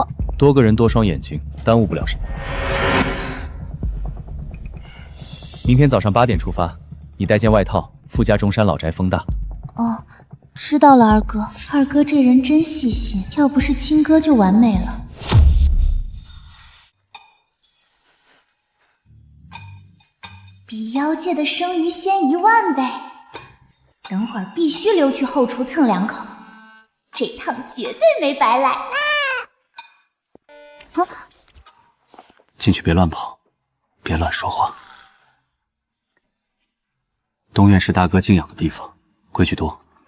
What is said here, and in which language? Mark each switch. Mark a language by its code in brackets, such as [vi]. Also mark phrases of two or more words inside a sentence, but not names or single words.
[zh] 多個人多雙眼睛，耽誤不了什麼。明天早上8點出發，你帶件外套，傅家中山老宅風大。哦，知道了，二哥。二哥這人真細心，要不是親哥就完美了。比妖界的生魚鮮10000倍，等會兒必須溜去後廚蹭2口，這趟絕對沒白來。進去別亂跑，別亂說話。東院是大哥靜養的地方，規矩多。